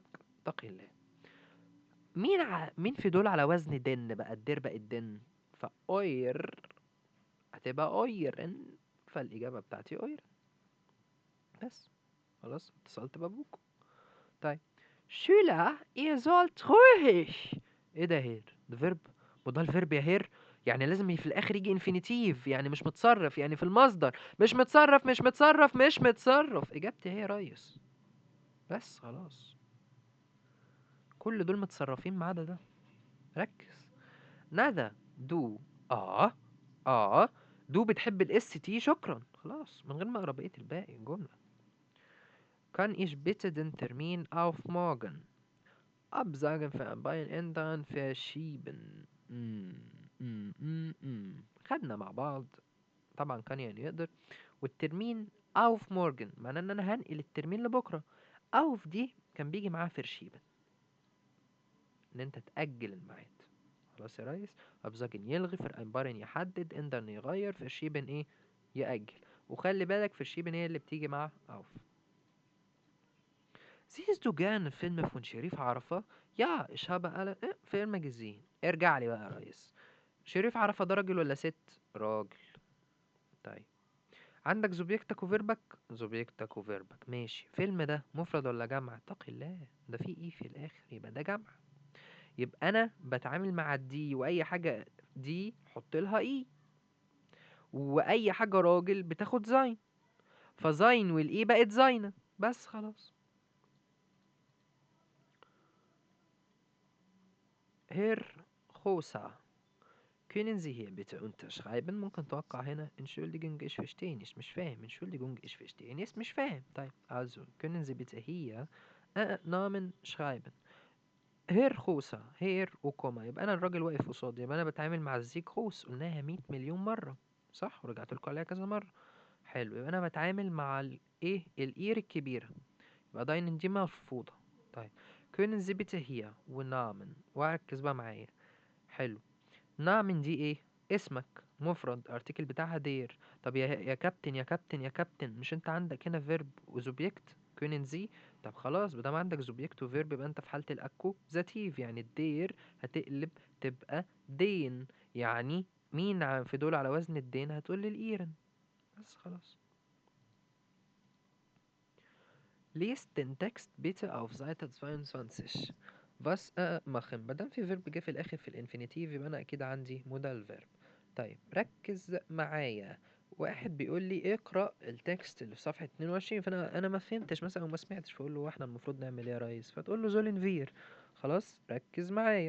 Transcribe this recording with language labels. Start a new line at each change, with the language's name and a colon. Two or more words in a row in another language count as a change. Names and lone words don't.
Arabic: اتقي الله. مين في دول على وزن دن بقى؟ الدير بقى الدن، فاوير هتبقى اويرن، فالاجابة بتاعتي اويرن. بس خلاص، اتصلت بابوكم. طيب،
German: شüler ihr sollt ruhig.
Arabic: ايه ده هير؟ ده فيرب؟ وده الفيرب يا هير؟ يعني لازم في الاخر يجي انفينيتيف، يعني مش متصرف، يعني في المصدر مش متصرف مش متصرف مش متصرف. اجابتي هي يا ريس. بس خلاص، كل دول متصرفين ما عدا ده. ركز. ندى، دو، اه، اه، دو بتحب الاس تي، شكرا. خلاص من غير ما اقرا بقيه الباقي الجمله.
German: Kann ich bitte den Termin auf morgen Absagen vereinbaren ändern verschieben.
Arabic: خدنا مع بعض. طبعا كان يعني يقدر. والترمين
German: auf morgen
Arabic: معناه ان انا هنقل الترمين لبكره. auf دي كان بيجي معاها verschieben، ان انت تأجل الميعاد. خلاص يا ريس. absagen يلغي، vereinbaren يحدد، ändern يغير، verschieben ايه؟ يأجل. وخلي بالك verschieben هي اللي بتيجي مع auf.
German: Siehst du gerne Filme von
Arabic: شريف عرفة؟
German: Ja, ich habe alle Filme gesehen.
Arabic: ارجع لي بقى يا ريس. شريف عرفة ده راجل ولا ست؟ راجل. طيب، عندك زوبيكتك وفيربك؟ زوبيكتك وفيربك ماشي. فيلم ده مفرد ولا جمع؟ اتقي الله، ده فيه ايه في الاخر، يبقى ده جمع. يبقى انا بتعامل مع الدي، واي حاجة دي حط لها اي، واي حاجة راجل بتاخد زين، فزين والاي بقت زينة. بس خلاص.
German: هير خوسا Können Sie hier bitte unterschreiben؟
Arabic: ممكن توقع هنا
German: Entschuldigung ich verstehe nicht،
Arabic: مش فاهم.
German: Entschuldigung ich verstehe nicht،
Arabic: مش فاهم.
German: طيب also können Sie bitte hier Namen schreiben.
Arabic: هير خوسة، هير وكوما، يبقى انا الراجل واقف قصادي، يبقى انا بتعامل مع الزيك خوس، قلناها 100 مليون مرة صح، ورجعت لكم عليها كذا مرة. حلو، يبقى انا بتعامل مع الايه، الاير الكبيرة، يبقى داين دي مرفوضة. طيب،
German: können Sie bitte hier ونامن،
Arabic: وركز بقى معايا. حلو، نعم دي ايه؟ اسمك مفرد، ارتكل بتاعها دير. طب يا كابتن يا كابتن يا كابتن، مش انت عندك هنا فيرب وزوبجكت
German: können Sie?
Arabic: طب خلاص، بدل ما عندك زوبجكت وفيرب يبقى انت في حالة الاكوزاتيف، يعني الدير هتقلب تبقى دين. يعني مين في دول على وزن الدين؟ هتقول لي الايرن. بس خلاص.
German: Lies den Text bitte auf Seite 22. Was machen؟
Arabic: مادام في فيرب جه في الاخر في الانفينيتيف، يبقى انا اكيد عندي مودال فيرب. طيب ركز معايا. واحد بيقول لي اقرأ التكست اللي في صفحة 22، فانا ما فهمتش مثلا او ما سمعتش، فاقول له احنا المفروض نعمل ايه يا ريس؟ فتقول له
German: sollen wir.
Arabic: خلاص ركز معايا.